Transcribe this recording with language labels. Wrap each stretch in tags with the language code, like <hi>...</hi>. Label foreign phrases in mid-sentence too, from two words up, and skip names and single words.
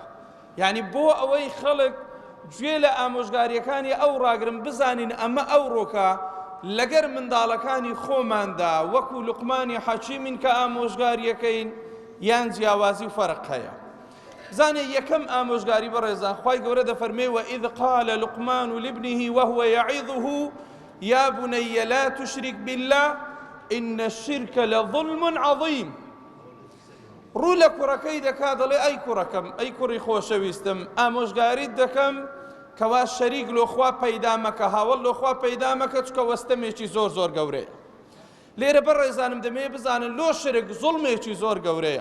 <ckb>یعنی بۆ ئەوەی خەڵک گوێ لە ئامۆژگاریەکانی ئەو ڕاگرن بزانین ئەمە ئەو ڕۆکە لەگەر منداڵەکانی خۆماندا وەکو لوقمانی حەکیمین کە ئامۆژگاریەکەین یان جیاوازی و فەرق هەیە. زانێ یەکەم ئامۆژگاری بەڕێزان خوای گەورە دەفەرمێ</ckb> <ar>وإذ قال لقمان لابنه وهو يعظه يا بني لا تشرك بالله إن الشرك لظلم عظيم.</ar> <ckb>ڕوو لە کوڕەکەی دەکا دەڵێ ئەی کوڕەکەم، ئەی کوڕی خۆشەویستم، ئامۆژگاریت دەکەم کەوا شەریک لۆخوا پەیدا مەکە، هاوڵ لۆخوا پەیدا مەکە، چکە وەستەمێکی زۆر زۆر گەورەیە. لێرە بەڕێزانم دەمەوێت بزانن لۆ شرک زوڵمێکی زۆر گەورەیە.</ckb>